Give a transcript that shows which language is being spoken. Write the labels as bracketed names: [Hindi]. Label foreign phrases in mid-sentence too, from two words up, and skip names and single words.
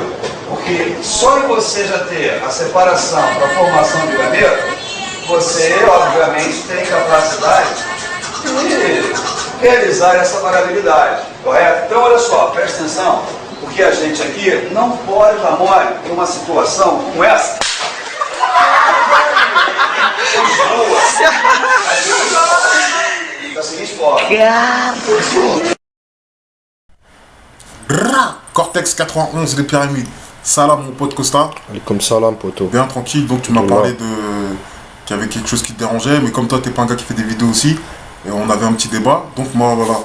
[Portuguese] Porque só em você já ter a separação para a formação de gaveta, você, obviamente, tem capacidade de realizar essa variabilidade, correto? Então, olha só, presta atenção, porque a gente aqui não pode dar mole em uma situação como essa. Da seguinte forma. [French] Cortex 91, les pyramides. Salam, mon pote Costa. Comme ça, là, poteau. Bien tranquille, donc tu m'as parlé de qu'il y avait quelque chose qui te dérangeait, mais comme toi, t'es pas un gars qui fait des vidéos aussi, et on avait un petit débat, donc moi, voilà.